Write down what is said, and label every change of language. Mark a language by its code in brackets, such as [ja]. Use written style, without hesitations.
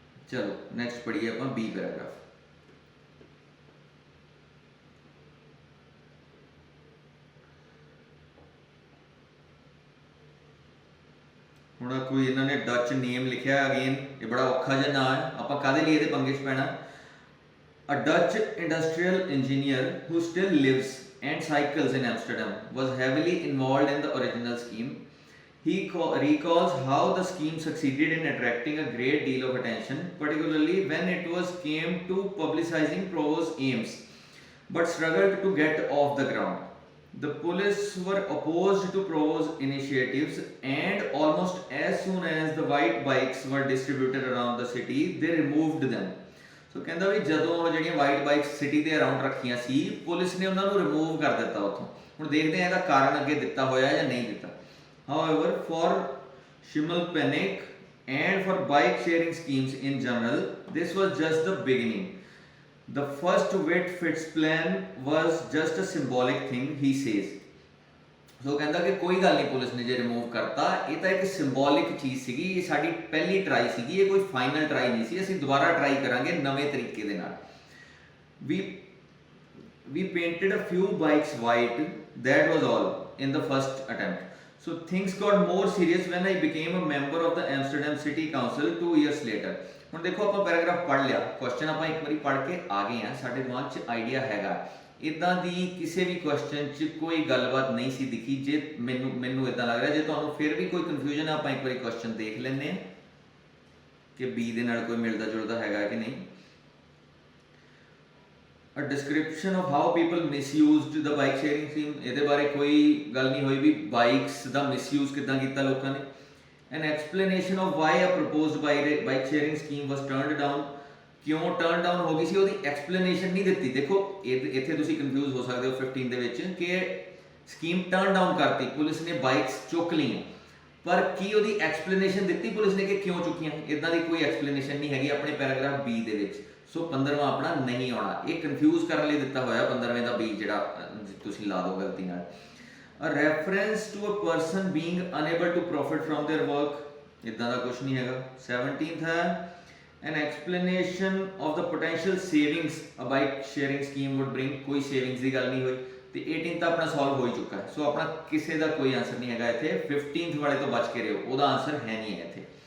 [pa] ਚਲੋ ਨੈਕਸਟ ਪੜ੍ਹੀਏ ਆਪਾਂ B paragraph. ਹੁਣ ਕੋਈ ਇਹਨਾਂ ਨੇ ਡੱਚ ਨੇਮ ਲਿਖਿਆ, ਅਗੇਨ ਇਹ ਬੜਾ ਔਖਾ ਜਿਹਾ ਨਾਂ ਹੈ, ਆਪਾਂ ਕਾਹਦੇ ਲਈ ਇਹਦੇ ਪੰਗੇ 'ਚ ਪੈਣਾ। [en] A Dutch industrial engineer who still lives and cycles in Amsterdam was heavily involved in the original scheme. He recalls how the scheme succeeded in attracting a great deal of attention, particularly when it came to publicizing Provo's aims, but struggled to get off the ground. The police were opposed to Provo's initiatives, and almost as soon as the white bikes were distributed around the city, they removed them. [pa] ਸੋ ਕਹਿੰਦਾ ਵੀ ਜਦੋਂ ਜਿਹੜੀਆਂ white bikes city ਦੇ around ਰੱਖੀਆਂ ਸੀ, police ਨੇ ਉਹਨਾਂ ਨੂੰ remove ਕਰ ਦਿੱਤਾ ਉੱਥੋਂ। ਹੁਣ ਦੇਖਦੇ ਹਾਂ ਇਹਦਾ ਕਾਰਨ ਅੱਗੇ ਦਿੱਤਾ ਹੋਇਆ ਜਾਂ ਨਹੀਂ ਦਿੱਤਾ। [en] However, for Schimmelpenninck and for bike sharing schemes in general, this was just the beginning. The first Whitfit's plan was just a symbolic thing, he says. [pa] ਸੋ ਕਹਿੰਦਾ ਕਿ ਕੋਈ ਗੱਲ ਨਹੀਂ, ਪੁਲਿਸ ਨੇ ਜੇ ਰਿਮੂਵ ਕਰਤਾ, ਇਹ ਤਾਂ ਇੱਕ ਸਿੰਬੋਲਿਕ ਚੀਜ਼ ਸੀਗੀ, ਇਹ ਸਾਡੀ ਪਹਿਲੀ ਟਰਾਈ ਸੀਗੀ, ਇਹ ਕੋਈ ਫਾਈਨਲ ਟਰਾਈ ਨਹੀਂ ਸੀ, ਅਸੀਂ ਦੁਬਾਰਾ ਟਰਾਈ ਕਰਾਂਗੇ ਨਵੇਂ ਤਰੀਕੇ ਦੇ ਨਾਲ। [en] We painted a few bikes white, that was all in the first attempt. So things got more serious when I became a member of the Amsterdam City Council 2 years later. [pa] ਹੁਣ ਦੇਖੋ ਆਪਾਂ paragraph ਪੜ੍ਹ ਲਿਆ, question ਆਪਾਂ ਇੱਕ ਵਾਰੀ ਪੜ੍ਹ ਕੇ ਆ ਗਏ ਹਾਂ, ਸਾਡੇ ਦਿਮਾਗ 'ਚ ਆਈਡੀਆ ਹੈਗਾ। ਇੱਦਾਂ ਦੀ ਕਿਸੇ ਵੀ ਕੁਐਸਚਨ 'ਚ ਕੋਈ ਗੱਲਬਾਤ ਨਹੀਂ ਸੀ ਦਿਖੀ। ਜੇ ਮੈਨੂੰ ਇੱਦਾਂ ਲੱਗ ਰਿਹਾ, ਜੇ ਤੁਹਾਨੂੰ ਫਿਰ ਵੀ ਕੋਈ ਕਨਫਿਊਜ਼ਨ ਆ, ਆਪਾਂ ਇੱਕ ਵਾਰੀ ਕੁਐਸਚਨ ਦੇਖ ਲੈਂਦੇ ਹਾਂ ਕਿ B ਦੇ ਨਾਲ ਕੋਈ ਮਿਲਦਾ ਜੁਲਦਾ ਹੈਗਾ ਕਿ ਨਹੀਂ। [en] A description of how people misused the bike sharing scheme, [pa] ਇਹਦੇ ਬਾਰੇ ਕੋਈ ਗੱਲ ਨਹੀਂ ਹੋਈ ਵੀ ਬਾਈਕਸ ਦਾ ਮਿਸਯੂਜ਼ ਕਿੱਦਾਂ ਕੀਤਾ ਲੋਕਾਂ ਨੇ। [en] An explanation of why a proposed bike sharing scheme was turned down, [pa] ਕਿਉਂ ਟਰਨ ਡਾਊਨ ਹੋ ਗਈ ਸੀ, ਉਹਦੀ ਐਕਸਪਲੇਨੇਸ਼ਨ ਨਹੀਂ ਦਿੱਤੀ। ਦੇਖੋ ਇੱਥੇ ਤੁਸੀਂ ਕਨਫਿਊਜ਼ ਹੋ ਸਕਦੇ ਹੋ 15 ਦੇ ਵਿੱਚ ਕਿ ਸਕੀਮ ਟਰਨ ਡਾਊਨ ਕਰਤੀ, ਪੁਲਿਸ ਨੇ ਬਾਈਕਸ ਚੁੱਕ ਲਈਆਂ, ਪਰ ਕੀ ਉਹਦੀ ਐਕਸਪਲੇਨੇਸ਼ਨ ਦਿੱਤੀ ਪੁਲਿਸ ਨੇ ਕਿ ਕਿਉਂ ਚੁੱਕੀਆਂ? ਇਦਾਂ ਦੀ ਕੋਈ ਐਕਸਪਲੇਨੇਸ਼ਨ ਨਹੀਂ ਹੈਗੀ ਆਪਣੇ ਪੈਰਾਗ੍ਰਾਫ B ਦੇ ਵਿੱਚ। ਸੋ 15ਵਾਂ ਆਪਣਾ ਨਹੀਂ ਆਉਣਾ, ਇਹ ਕਨਫਿਊਜ਼ ਕਰਨ ਲਈ ਦਿੱਤਾ ਹੋਇਆ 15ਵੇਂ ਦਾ B ਜਿਹੜਾ ਤੁਸੀਂ ਲਾ ਦਿਓ ਗਲਤੀ ਨਾਲ। [en] A reference to a person being unable to profit from their work, [pa] इतना ਦਾ ਕੁਝ ਨਹੀਂ ਹੈਗਾ। [en] 17th है an explanation of the potential savings a bike sharing scheme would bring, [pa] कोई savings ਦੀ ਗੱਲ ਨਹੀਂ ਹੋਈ। ਤੇ 18th ਤਾਂ ਆਪਣਾ ਸੋਲਵ ਹੋ ਹੀ ਚੁੱਕਾ ਹੈ, ਸੋ ਆਪਣਾ ਕਿਸੇ ਦਾ ਕੋਈ ਆਨਸਰ ਨਹੀਂ ਹੈਗਾ ਇੱਥੇ। 15th ਵਾਲੇ ਤੋਂ ਬਚ ਕੇ ਰਹੋ, ਉਹਦਾ ਆਨਸਰ ਹੈ ਨਹੀਂ ਹੈ ਇੱਥੇ।